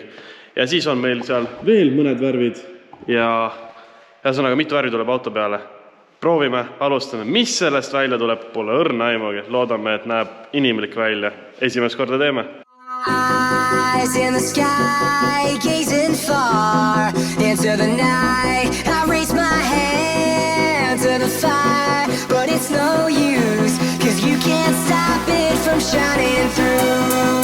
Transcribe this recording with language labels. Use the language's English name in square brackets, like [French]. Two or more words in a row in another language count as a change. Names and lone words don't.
[Estonian] Ja siis on meil seal veel mõned värvid ja ühesõnaga mitu värvi tuleb auto peale. proovime, alustame. Mis sellest välja tuleb? Pole õrna aimugi. Loodame, et näeb inimlik välja. Esimest korda teeme. [English] Eyes in the sky, gazing far into the night. I raise my hand to the fire, but it's no use, 'cause you can't stop it from shining through.